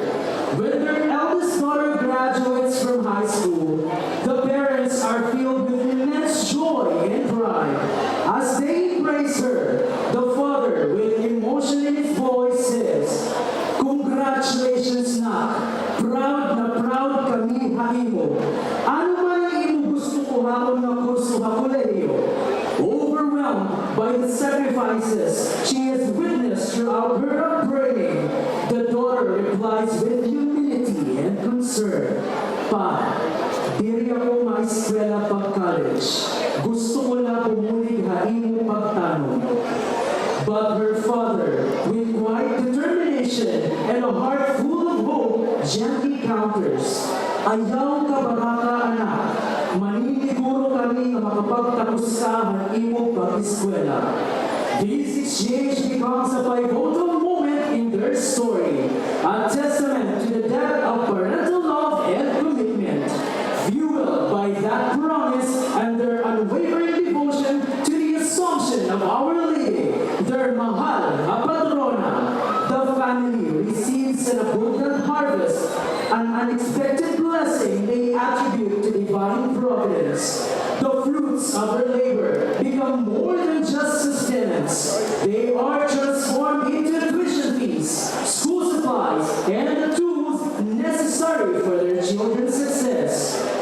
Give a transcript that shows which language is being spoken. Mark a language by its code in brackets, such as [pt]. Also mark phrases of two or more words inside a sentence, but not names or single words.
[en] When their eldest daughter graduates from high school, the parents are filled with immense joy and pride. As they embrace her, the father, with emotion in his voice, says, "Congratulations, Nak. [war] Proud na proud kami haimo. Ano man ang imo gusto ko hamon na kurso ha kolehiyo?" [en] Overwhelmed by the sacrifices she has witnessed throughout her upbringing, the daughter replies with humility and concern, [war] "Pa, diri ako ma-eskwela pag-college. Gusto ko na bumulig haimo pagtanong." [en] But her father, with quiet determination and a heart full of hope, gently counters, [war] "Ayaw ka baraka, anak. Maniniguro kami na makapagtapos ka ng imong pag-eskwela." [en] This exchange becomes a pivotal moment in their story, a testament to the depth of parental love and commitment, fueled by that promise and their unwavering devotion to the Assumption of Our Lady, their [war] mahal na patrona. [en] The family receives an abundant harvest, an unexpected blessing they attribute to divine providence. The fruits of their labor become more than just sustenance. They are transformed into tuition fees, school supplies, and the tools necessary for their children's success.